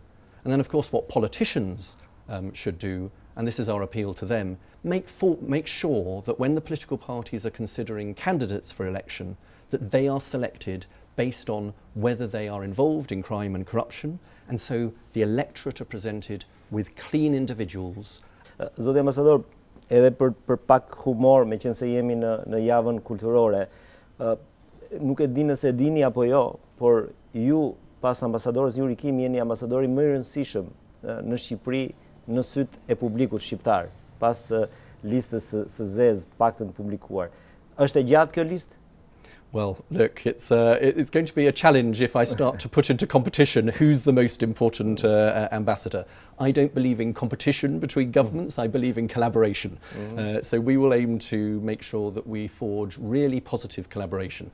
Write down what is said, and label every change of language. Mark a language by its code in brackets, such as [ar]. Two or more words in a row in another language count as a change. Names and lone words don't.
[en] And then, of course, what politicians should do, and this is our appeal to them, make sure that when the political parties are considering candidates for election, that they are selected based on whether they are involved in crime and corruption, and so the electorate are presented with clean individuals. [sq] Zoti ambasador, edhe për pak humor, me qenë se jemi në javën kulturore, nuk e di nëse dini apo jo, por ju pas ambasadorës Juri Kim jeni ambasadori më i rëndësishëm në Shqipëri në syt e publikut shqiptar, pas listës së zezë të paktën publikuar. Është e gjatë kjo listë? [en] Well, look, it's going to be a challenge if I start to put into competition who's the most important ambassador. I don't believe in competition between governments, I believe in collaboration. So we will aim to make sure that we forge really positive collaboration.